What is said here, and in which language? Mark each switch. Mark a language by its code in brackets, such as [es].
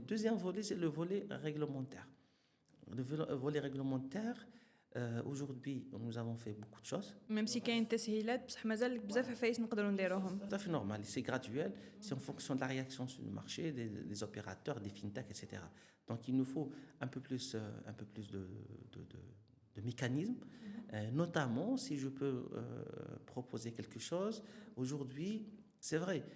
[fr] Deuxième volet, c'est le volet réglementaire. Le volet réglementaire, aujourd'hui, nous avons fait beaucoup de choses. Même si il y a des [ar] تسهيلات بصح مازال بزاف عفايس نقدروا نديروهم. [fr] Tout à fait normal, c'est graduel, c'est en fonction de la réaction sur le marché, des opérateurs, des fintechs, etc. Donc il nous faut un peu plus de mécanismes, notamment si je peux proposer quelque chose. Aujourd'hui, C'est vrai.